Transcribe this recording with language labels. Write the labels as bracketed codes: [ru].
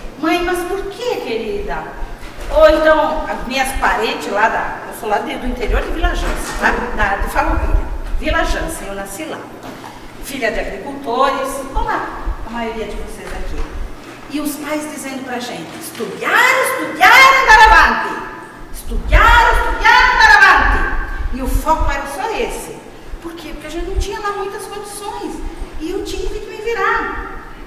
[pt] Mãe, mas por que, querida? Ou então, as minhas parentes lá eu sou lá do interior de Vila Jansen, tá? De Farroupilha. Vila Jansen, eu nasci lá. Filha de agricultores, como a maioria de vocês aqui. E os pais dizendo pra gente, [it] studiare, andare avanti. Studiare, andare avanti. [pt] E o foco era só esse. Por quê? Porque a gente não tinha lá muitas condições. E eu tive que me virar.